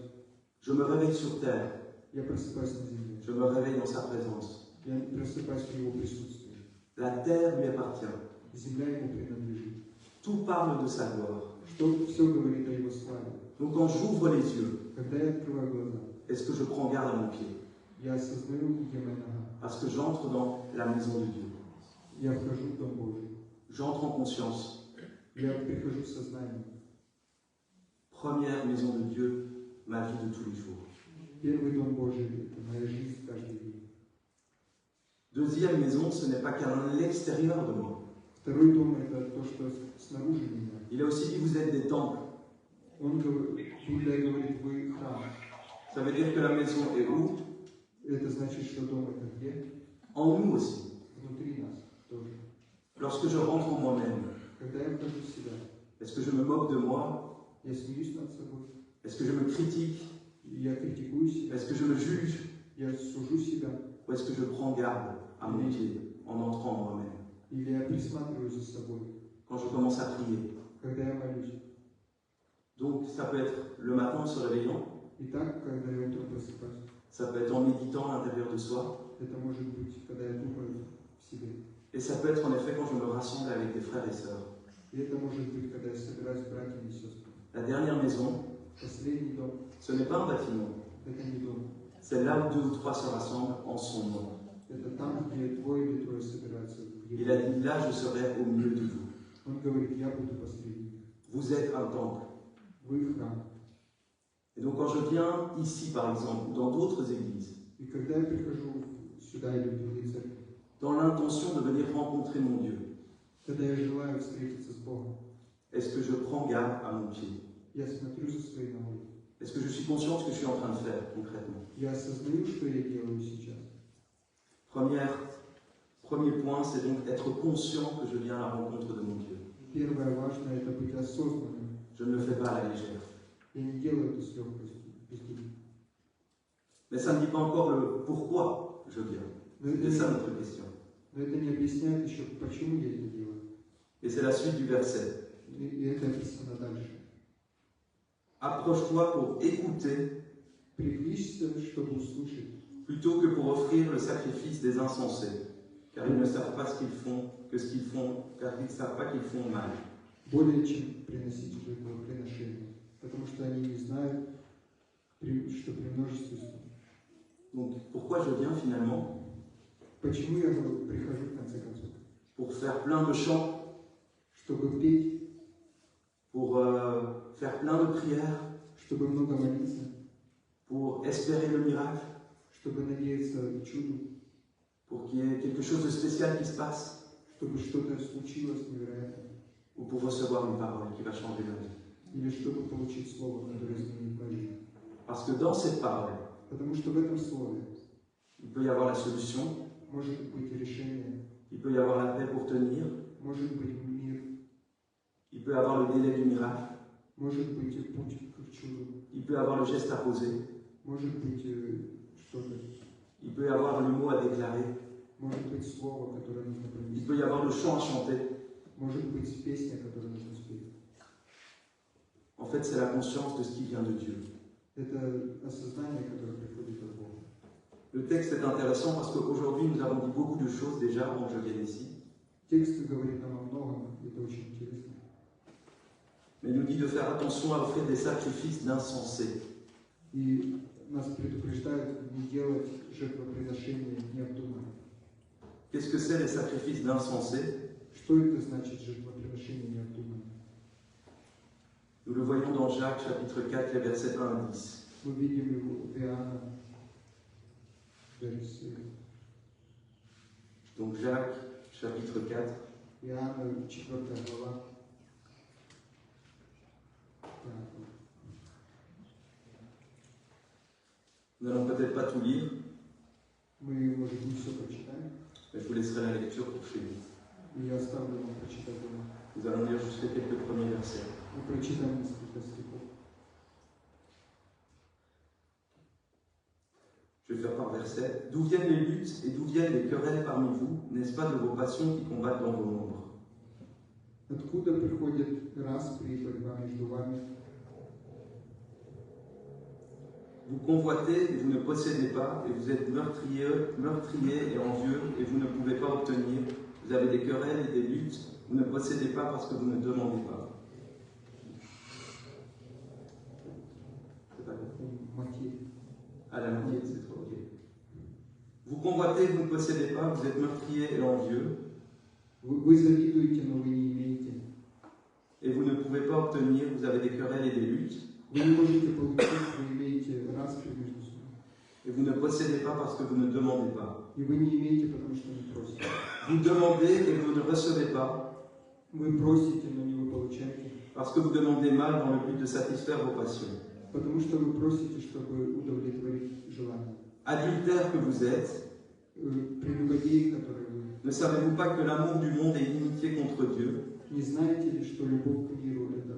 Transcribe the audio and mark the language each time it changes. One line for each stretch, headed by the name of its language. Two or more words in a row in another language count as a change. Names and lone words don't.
French: je me réveille sur terre,
Russian: я просыпаюсь на земле.
French: je me réveille dans sa présence.
Russian: Я просыпаюсь в Его присутствии.
French: La terre lui appartient.
Russian: Земля Ему принадлежит.
French: Tout parle de sa gloire.
Russian: Что все говорит о Его славе.
French: Donc quand j'ouvre les yeux,
Russian: Когда я открываю глаза,
French: est-ce que je prends garde à mon pied?
Russian: я осознаю, где моя нога.
French: Parce que j'entre dans la maison de Dieu.
Russian: Я вхожу в Дом Божий.
French: J'entre en conscience.
Russian: Я прихожу в сознание.
French: Première maison de Dieu, ma vie de tous les jours.
Russian: Первый Дом Божий – это моя жизнь каждый день.
French: Deuxième maison, ce n'est pas qu'à l'extérieur de moi.
Russian: Второй дом – это то, что снаружи меня.
French: Il a aussi dit, vous êtes des temples.
Russian: Он говорит, Библия говорит, вы храм.
French: Ça veut dire que la maison est où?
Russian: Это значит, что дом – это где?
French: En nous aussi.
Russian: Внутри нас тоже.
French: Lorsque je rentre en moi-même,
Russian: Когда я вхожу в себя,
French: est-ce que je me moque de moi?
Russian: я смеюсь над собой,
French: Est-ce que je me critique?
Russian: я критикую себя,
French: Est-ce que je me juge?
Russian: я сужу себя,
French: Ou est-ce que je prends garde à mon pied en entrant en moi-même?
Russian: или я присматриваюсь за собой,
French: Quand je commence à prier.
Russian: когда я молюсь.
French: Donc ça peut être le matin en se réveillant,
Russian: Итак, когда я утром просыпаюсь,
French: ça peut être en méditant à l'intérieur de soi,
Russian: это может быть, когда я думаю в себе.
French: et ça peut être en effet quand je me rassemble avec des frères et sœurs.
Russian: И это может быть, когда я собираюсь с братьями и сестрами.
French: La dernière maison,
Russian: Последний дом
French: ce n'est pas un bâtiment, –
Russian: это не дом.
French: c'est là où 2 ou 3 se rassemblent en son nom.
Russian: Это там, где двое или трое собираются.
French: Il a dit, là je serai au milieu de vous.
Russian: Он говорит, я буду посреди.
French: Vous êtes un temple.
Russian: Вы храм.
French: Et donc quand je viens ici par exemple, ou dans d'autres églises,
Russian: И когда я прихожу сюда или в другие церкви,
French: dans l'intention de venir rencontrer mon Dieu,
Russian: когда я желаю встретиться с Богом,
French: Est-ce que je prends garde à mon pied?
Russian: Я смотрю за своей ногой.
French: Est-ce que je suis conscient de ce que je suis en train de faire concrètement?
Russian: Я осознаю, что я делаю сейчас.
French: Premier point, c'est donc être conscient que je viens à la rencontre de mon Dieu.
Russian: Первое важное – это быть осознанным.
French: Je ne le fais pas à la légère.
Russian: Я не делаю это с легкостью.
French: Mais ça ne dit pas encore le pourquoi je viens. C'est ça notre question.
Russian: Но это не объясняет еще, почему я это делаю.
French: Et c'est la suite du verset.
Russian: И это описано дальше.
French: Approche-toi pour écouter
Russian: Приблизься, чтобы услышать,
French: plutôt que pour offrir le sacrifice des insensés, car ils ne savent pas ce qu'ils font, car ils ne savent pas qu'ils font mal.
Russian: более чем приносить жертвоприношения, потому что они не знают, что при множестве.
French: Donc pourquoi je viens finalement?
Russian: Почему я прихожу в конце концов?
French: Pour faire plein de chants,
Russian: Чтобы петь,
French: pour faire plein de prières,
Russian: чтобы много молиться,
French: pour espérer le miracle,
Russian: чтобы надеяться чуду,
French: pour qu'il y ait quelque chose de spécial qui se passe,
Russian: чтобы что-то случилось невероятное,
French: ou pour recevoir une parole qui va changer ma vie.
Russian: или чтобы получить слово, которое изменит мою жизнь.
French: Parce que dans cette parole,
Russian: Потому что в этом слове
French: il peut y avoir la solution,
Russian: может быть решение,
French: il peut y avoir la paix pour tenir,
Russian: может быть мир,
French: il peut y avoir le délai du miracle,
Russian: может быть путь к чуду,
French: il peut y avoir le geste à poser,
Russian: может быть что-то,
French: il peut y avoir le mot à déclarer,
Russian: может быть слово, которое нужно
French: il
Russian: пронести,
French: peut y avoir le chant à chanter.
Russian: может быть песня, которую нужно спеть.
French: En fait, c'est la conscience de ce qui vient de Dieu.
Russian: Это осознание, которое приходит от Бога.
French: Le texte est intéressant parce qu'aujourd'hui, nous avons dit beaucoup de choses déjà avant que je vienne ici.
Russian: Текст говорит нам о многом, это очень интересно.
French: Mais il nous dit de faire attention à offrir des sacrifices d'insensés.
Russian: И нас предупреждают не делать жертвоприношения необдуманно.
French: Qu'est-ce que c'est les sacrifices d'insensés?
Russian: Что это значит жертвоприношение необдуманно?
French: Nous le voyons dans Jacques chapitre 4, les versets 1 à 10.
Russian: Мы видим его в Иоанна,
French: Donc Jacques chapitre 4,
Russian: Иоанна 4 глава.
French: nous n'allons peut-être pas tout lire,
Russian: Мы, может, не все прочитаем,
French: mais je vous laisserai la lecture pour chez vous.
Russian: и я оставлю вам прочитать дома.
French: Nous allons lire juste les quelques premiers versets.
Russian: Мы прочитаем несколько стихов.
French: Je vais faire par verset. D'où viennent les luttes et d'où viennent les querelles parmi vous? N'est-ce pas de vos passions qui combattent dans vos membres?
Russian: Откуда приходят распри и борьба между вами?
French: Vous convoitez et vous ne possédez pas, et vous êtes meurtriers et envieux, et vous ne pouvez pas obtenir. Vous avez des querelles et des luttes, vous ne possédez pas parce que vous ne demandez pas. C'est pas bien.
Russian: Матфей.
French: À la moitié, c'est trop ok. Vous convoitez, vous ne possédez pas, vous êtes meurtriers et envieux,
Russian: Вы завидуете, но вы не имеете.
French: et vous ne pouvez pas obtenir. Vous avez des querelles et des luttes,
Russian: Вы не можете получить, вы имеете распри между собой.
French: et vous ne possédez pas parce que vous ne demandez pas.
Russian: И вы не имеете, потому что не просите.
French: Vous demandez et vous ne recevez pas,
Russian: Вы просите, но не вы получаете.
French: parce que vous demandez mal dans le but de satisfaire vos passions.
Russian: Потому что вы просите, чтобы удовлетворить желание.
French: Adultères que vous êtes,
Russian: Прелюбодеи, которые вы.
French: ne savez-vous pas que l'amour du monde est inimitié contre Dieu?
Russian: Не знаете ли, что любовь к миру – это